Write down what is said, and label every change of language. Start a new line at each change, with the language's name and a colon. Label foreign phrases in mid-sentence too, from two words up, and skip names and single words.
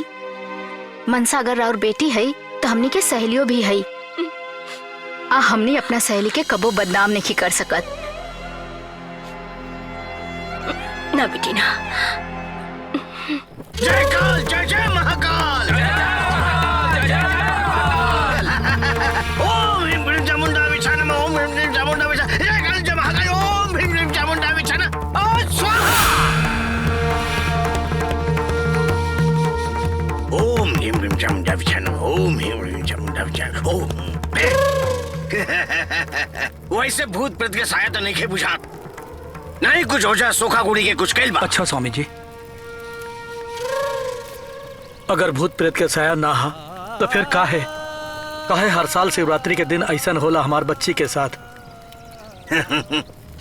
Bhojpuri: मनसा अगर और बेटी है तो हमनी के सहेलियों भी है, आ हमनी अपना सहेली के कबो बदनाम नहीं कर सकत। ना बेटी ना। जय काल, जय जय महाकाल।
Sanskrit: ओम ह्रीं क्लीं चामुंडा विछा नमः, ओम ह्रीं क्लीं चामुंडा विछा, जय काल जय महाकाल, ओम ह्रीं क्लीं चामुंडा विछा नमः, स्वाहा। ओम ह्रीं क्लीं चामुंडा विछा नमः, ओम ह्रीं क्लीं चामुंडा विछा नमः, ओम।
Bhojpuri: वैसे भूत प्रेत के साया तो नहीं खे बुझात, नहीं कुछ हो जा सोखा गुड़ी के कुछ कैल बा। अच्छा स्वामी जी, अगर भूत प्रेत के साया ना हा तो फिर काहे हर साल शिवरात्रि के दिन ऐसा होला हमार बच्ची के साथ?